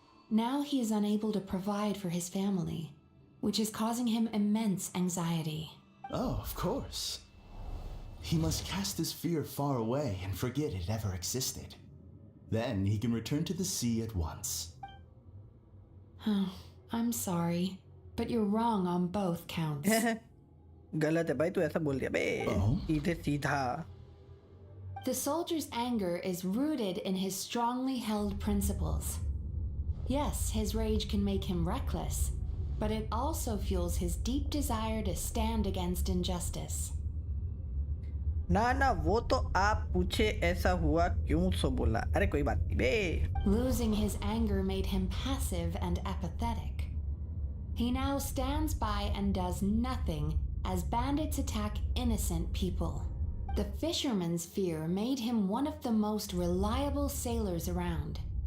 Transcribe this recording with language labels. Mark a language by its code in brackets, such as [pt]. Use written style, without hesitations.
[en] Now he is unable to provide for his family, which is causing him immense anxiety. Oh, of course. He must cast his fear far away and forget it ever existed. Then he can return to the sea at once. I'm sorry, but you're wrong on both counts. [hi] गलत है भाई, तू ऐसा बोल दिया बे सीधे सीधा. [en] The soldier's anger is rooted in his strongly held principles. Yes, his rage can make him reckless, but it also fuels his deep desire to stand against injustice. [hi] ना वो तो आप पूछे ऐसा हुआ क्यों सो बोला. अरे कोई बात नहीं बे. [en] Losing his anger made him passive and apathetic. He now stands by and does nothing as bandits attack innocent people. The fisherman's fear made him one of the most reliable sailors around.